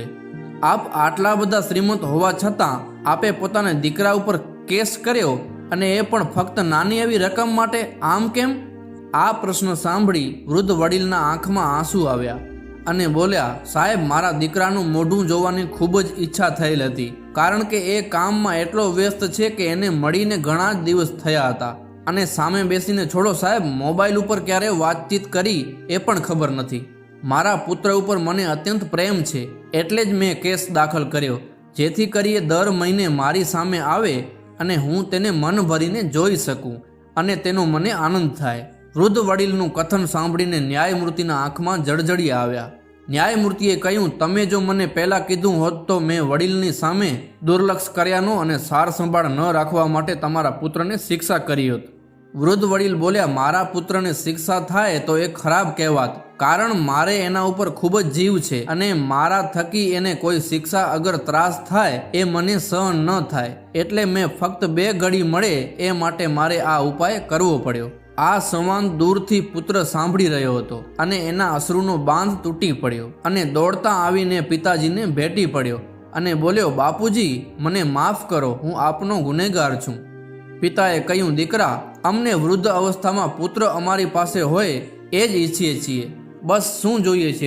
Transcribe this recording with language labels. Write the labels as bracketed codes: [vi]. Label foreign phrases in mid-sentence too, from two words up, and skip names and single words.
[gu] આપ આટલા બધા શ્રીમંત હોવા છતાં આપે પોતાના દીકરા ઉપર કેસ કર્યો અને એ પણ ફક્ત નાની એવી રકમ માટે, આમ કેમ? આ પ્રશ્ન સાંભળી વૃદ્ધ વડીલના આંખમાં આંસુ આવ્યા અને બોલ્યા, સાહેબ મારા દીકરાનું મોઢું જોવાની ખૂબ જ ઇચ્છા થયેલ હતી, કારણ કે એ કામમાં એટલો વ્યસ્ત છે કે એને મળીને ઘણા જ દિવસ થયા હતા અને સામે બેસીને છોડો સાહેબ મોબાઇલ ઉપર ક્યારે વાતચીત કરી એ પણ ખબર નથી। મારા પુત્ર ઉપર મને અત્યંત પ્રેમ છે એટલે જ મેં કેસ દાખલ કર્યો, જેથી કરીએ દર મહીને મારી સામે આવે અને હું તેને મન ભરીને જોઈ શકું અને તેનો મને આનંદ થાય। વૃદ્ધ વડીલનું કથન સાંભળીને ન્યાયમૂર્તિના આંખમાં જળજળી આવ્યા। ન્યાયમૂર્તિએ કહ્યું, તમે જો મને પહેલા કીધું હોત તો મેં વડીલની સામે દુર્લક્ષ કર્યાનો અને સાર સંભાળ ન રાખવા માટે તમારા પુત્રને શિક્ષા કરી હોત। વૃદ્ધ વડીલ બોલ્યા, મારા પુત્રને શિક્ષા થાય તો એક ખરાબ કહેવાત, કારણ મારે એના ઉપર ખૂબ જ જીવ છે અને મારા થકી એને કોઈ શિક્ષા અગર ત્રાસ થાય એ મને સહન ન થાય, એટલે મેં ફક્ત 2 ઘડી મળે એ માટે મારે આ ઉપાય કરવો પડ્યો। આ સંવાદ દૂરથી પુત્ર सांभળી રહ્યો હતો અને એના અશ્રુનો બાંધ તૂટી પડ્યો અને દોડતા આવીને પિતાજીને ભેટી પડ્યો અને બોલ્યો, બાપુજી મને માફ કરો, હું આપનો ગુનેગાર છું। પિતાએ કહ્યું, દીકરા અમને વૃદ્ધ અવસ્થામાં પુત્ર અમારી પાસે હોય એ જ ઈચ્છીએ છીએ, બસ શું જોઈએ છે?